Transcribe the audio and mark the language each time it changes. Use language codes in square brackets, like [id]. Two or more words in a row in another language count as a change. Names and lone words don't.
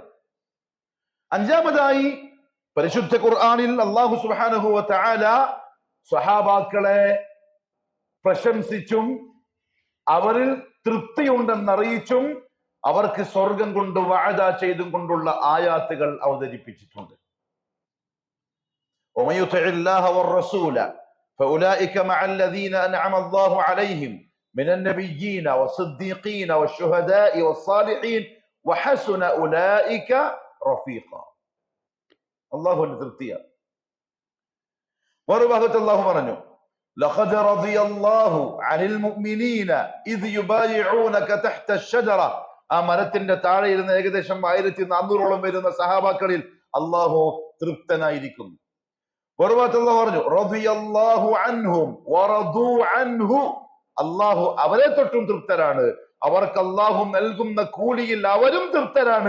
[ml] അഞ്ചാമതായി, പരിശുദ്ധ ഖുർആനിൽ അല്ലാഹു [ar] سبحانه وتعالى [ml] സ്വഹാബാക്കളെ പ്രശംസിച്ചും അവരിൽ തൃപ്തിയുണ്ടെന്നറിയിച്ചും അവർക്ക് സ്വർഗം കൊണ്ട് വഅദ ചെയ്തും കൊണ്ടുള്ള ആയാത്തുകൾ അവതരിപ്പിച്ചിട്ടുണ്ട്. [ar] ومن يطع الله والرسول فأولئك مع الذين أنعم الله عليهم من النبيين والصديقين والشهداء والصالحين وحسن أولئك رفيقا. [ml] അള്ളാഹുവിന്റെ തൃപ്തിയാണ്. മറുഭാഗത്ത് അള്ളാഹു പറഞ്ഞു, [ar] لقد رضي الله عن المؤمنين إذ يبايعونك تحت الشجرة. [ml] ആ മരത്തിന്റെ താഴെ ഇരുന്ന ഏകദേശം 1400ഓളം വരുന്ന സഹാബാക്കളിൽ അള്ളാഹു തൃപ്തനായിരിക്കുന്നു. മറുഭാഗത്ത് അള്ളാഹു പറഞ്ഞു, [ar] رضي الله عنهم ورضوا عنه, [ml] അള്ളാഹു അവരെ തൊട്ടും തൃപ്തരാണ്, അവർക്ക് അള്ളാഹു നൽകുന്ന കൂലിയിൽ അവരും തൃപ്തരാണ്.